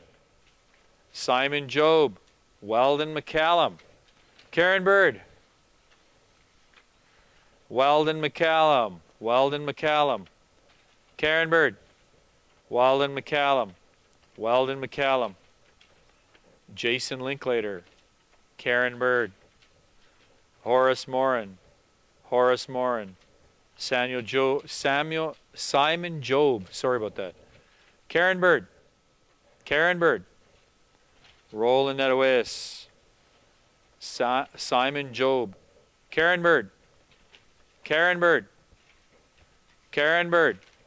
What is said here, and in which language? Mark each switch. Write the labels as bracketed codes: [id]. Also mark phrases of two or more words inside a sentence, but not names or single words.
[en] Simon Job. Weldon McCallum. Karen Bird. Weldon McCallum. Weldon McCallum. Karen Bird. Weldon McCallum. Weldon McCallum. Jason Linklater. Karen Bird. Horace Morin. Horace Morin. Simon Job. Sorry about that. Karen Bird. Karen Bird. Roland Netawayas. Simon Job. Karen Bird. Karen Bird. Karen Bird.